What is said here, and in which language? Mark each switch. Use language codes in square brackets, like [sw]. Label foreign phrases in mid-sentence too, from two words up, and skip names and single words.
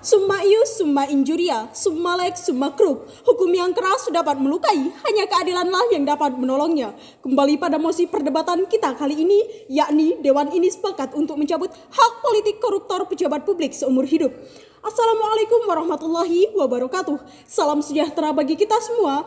[la] Summa ius, summa injuria, summa lex, summa crup. [id] Hukum yang keras dapat melukai, hanya keadilanlah yang dapat menolongnya. Kembali pada mosi perdebatan kita kali ini, yakni Dewan ini sepakat untuk mencabut hak politik koruptor pejabat publik seumur hidup. [ar] السلام عليكم ورحمة الله وبركاته. [id] Salam sejahtera bagi kita semua.